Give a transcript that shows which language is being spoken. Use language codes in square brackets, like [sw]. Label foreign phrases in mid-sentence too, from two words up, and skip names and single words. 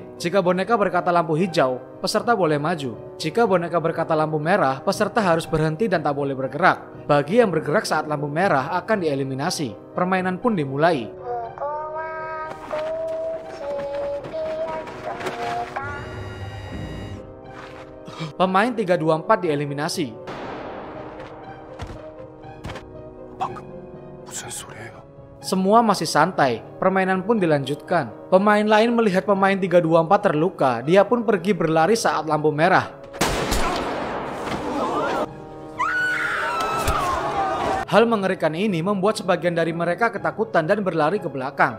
[id] Jika boneka berkata lampu hijau, peserta boleh maju. Jika boneka berkata lampu merah, peserta harus berhenti dan tak boleh bergerak. Bagi yang bergerak saat lampu merah akan dieliminasi. Permainan pun dimulai. Pemain 324 dieliminasi. [ko] 방금 무슨 소리예요? [id] Semua masih santai, permainan pun dilanjutkan. Pemain lain melihat pemain 324 terluka, dia pun pergi berlari saat lampu merah. Hal mengerikan ini membuat sebagian dari mereka ketakutan dan berlari ke belakang.